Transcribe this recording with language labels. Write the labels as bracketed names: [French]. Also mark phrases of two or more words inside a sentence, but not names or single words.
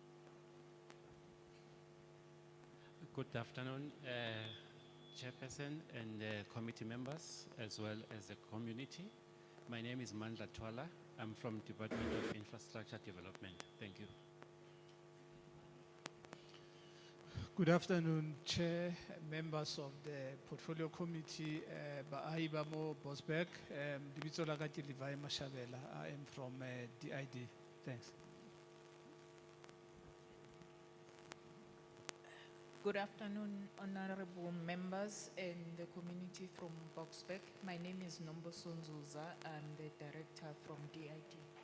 [English] Good afternoon, Chairperson and committee members, as well as the community. My name is Mandla Twala. I'm from Department of Infrastructure Development. Thank you. Good afternoon, Chair, members of the Portfolio Committee, [Northern Sotho] Baahi ba mo BOKSBURG, Lebitso la ka ke Levi Mashabela. [English] I am from GDID. Thanks. Good afternoon, honorable members and the community from BOKSBURG. My name is Nombo Sonzuza. I'm the director from GDID.